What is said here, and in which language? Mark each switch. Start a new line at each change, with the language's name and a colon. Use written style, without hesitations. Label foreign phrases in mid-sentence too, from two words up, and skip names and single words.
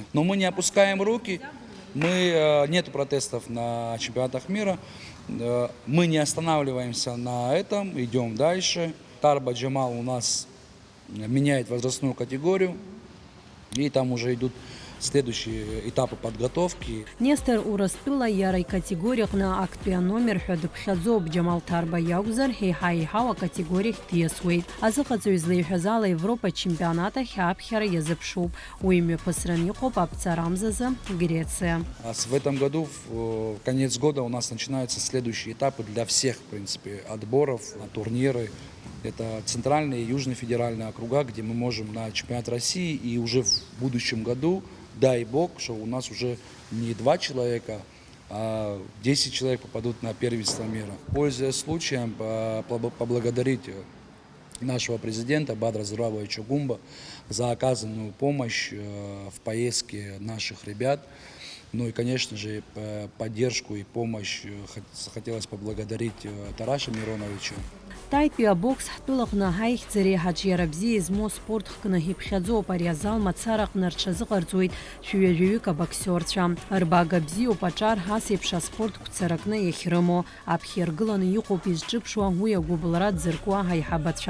Russian: Но мы не опускаем руки, нет протестов на чемпионатах мира, мы не останавливаемся на этом, идем дальше. Тарба Джамал у нас меняет возрастную категорию, и там уже идут следующие этапы подготовки.
Abkhazian: Нестор урыстәыла иара икатегориаҟны актәи аномер ҳәа дыԥхьаӡоуп. Џьамал Ҭарба иакәзар еиҳа-еиҳау акатегориахь диасуеит. Азыҟаҵаҩ злеиҳәаз ала Европа чемпионат ахь аԥхьара иазыԥшуп. Уи мҩаԥысран иҟоуп аԥҵара амзазы Греция.
Russian: В этом году, в конец года, у нас начинаются следующие этапы для всех, в принципе, отборов на турниры. Это центральные и южные федеральные округа, где мы можем на чемпионат России, и уже в будущем году, дай бог, что у нас уже не 2 человека, а 10 человек попадут на первенство мира. Пользуясь случаем, поблагодарить нашего президента Бадра Зурабовича Гумба за оказанную помощь в поездке наших ребят. Ну и, конечно же, поддержку и помощь хотелось поблагодарить Тараша Мироновича.
Abkhazian: Таипи абокс ҳтәылаҟны ҳаихьӡареи ҳаҿиара бзиа измоу спортхкны иԥхьаӡоуп. Ари азал мацараҟны рҽазыҟарҵоит шәҩа-жәаҩык абоксиорцәа. Рбага бзиоуп аҿар ҳас еиԥш аспортқәцара рҟны иахьрымоу. Аԥхьа иргыланы иҟоуп изҿыԥшуа уи агәыблра дзыркуа ҳаиҳабацәа.